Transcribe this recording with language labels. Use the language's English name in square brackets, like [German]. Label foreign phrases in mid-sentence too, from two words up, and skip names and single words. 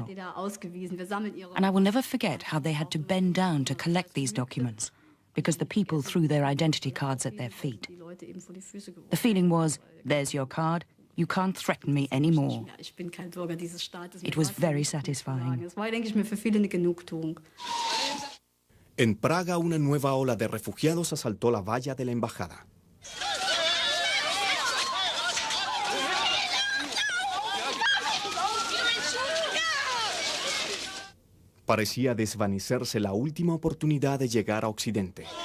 [English] And I will never forget how they had to bend down to collect these documents because the people threw their identity cards at their feet. The feeling was, there's your card, you can't threaten me anymore. It was very satisfying. [German] Es war, denke ich mir, für viele eine Genugtuung. [Spanish] En Praga, una nueva ola de refugiados asaltó la valla de la embajada. Parecía desvanecerse la última oportunidad de llegar a Occidente.